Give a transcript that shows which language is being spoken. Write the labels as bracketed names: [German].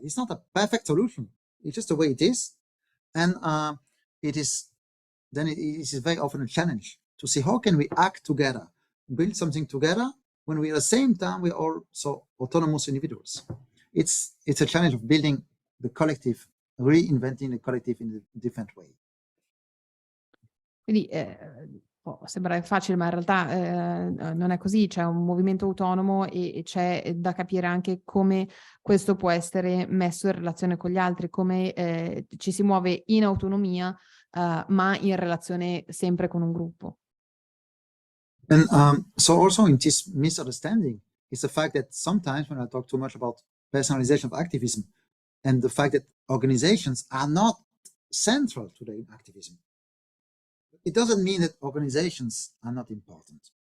[English] It's not a perfect solution. It's just the way it is. And it is very often a challenge to see how can we act together, build something together, when we at the same time we're also autonomous individuals. It's a challenge of building the collective, reinventing the collective in a different way. [Italian] Quindi può sembrare facile, ma in realtà non è così. C'è un movimento autonomo e c'è da capire anche come questo può essere messo in relazione con gli altri, come ci si muove in autonomia, ma in relazione sempre con un gruppo. [English] And so also in this misunderstanding is the fact that sometimes when I talk too much about personalization of activism and the fact that organizations are not central to the activism, it doesn't mean that organizations are not important.